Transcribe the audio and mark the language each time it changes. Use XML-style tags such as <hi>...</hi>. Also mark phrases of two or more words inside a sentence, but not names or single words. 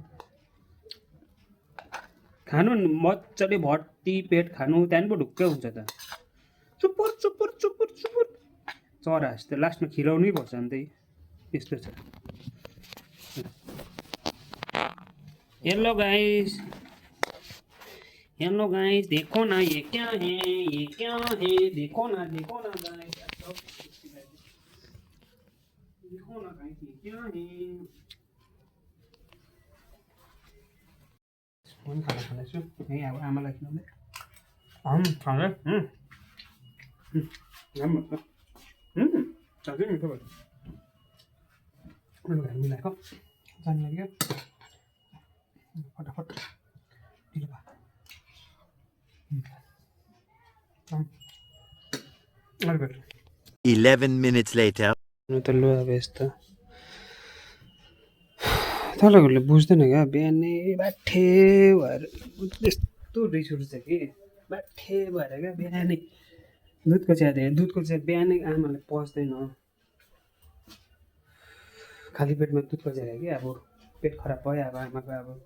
<ne>खानु मजाले भर्ती पेट खानु त्यहाँदेखि पो ढुक्कै हुन्छ त चुपुर चुपुर चुपुर चुपुर चरा जस्तो लास्टमा खिलाउनै पर्छ अन्त यस्तो छ</ne> <en>hello guys</en> <hi>देखो ना ये क्या है देखो ना गाइस देखो ना गाइस ये क्या है</hi> <ne>म खाना खाँदैछु है अब आमालाई खिलाउँदै खाँदै साह्रै मिठो भयो मिलाएको जानु लाग्यो फटाफट ढिलो भयो</ne> <en>11 minutes later.</en> <ne>त लु अब यस्तो तपाईँहरूले बुझ्दैन क्या बिहानै बाठे भएर यस्तो रिस उठ्छ कि बाठे भएर क्या बिहानै दुधको चिया बिहानै आमाले पच्दैन खाली पेटमा दुधको चिया कि अब पेट खराब भयो अब आमाको अब</ne>